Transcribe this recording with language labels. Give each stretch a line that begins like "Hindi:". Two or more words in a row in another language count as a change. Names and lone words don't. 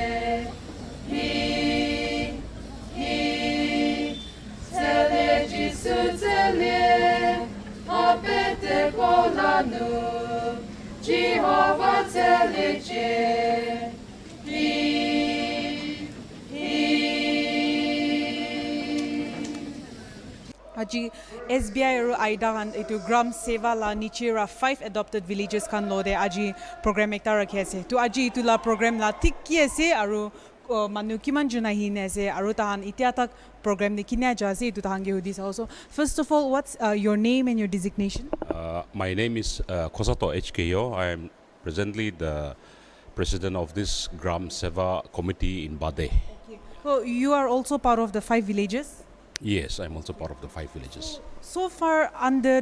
Naga Pidgin: Celeche Sutele, Opete Kolanu, Jehovah Celeche, Aji SBI ro aida kan itu gram seva la niche ra 5
English: adopted villages
Naga Pidgin: kan lo de aji program ekta rakhe ase to aji itu la program la thik ki ase aru manu kiman juna hin ase aru tahan itia tak program ni kinya ja ase itu tahan ge hudis also.
English: First of all, what's your name and your designation? My name is Kosato HKO. I am presently the president of this Gram Seva committee in Bade. Okay. So you are also part of the 5 villages? Yes, I'm also part of the 5 villages.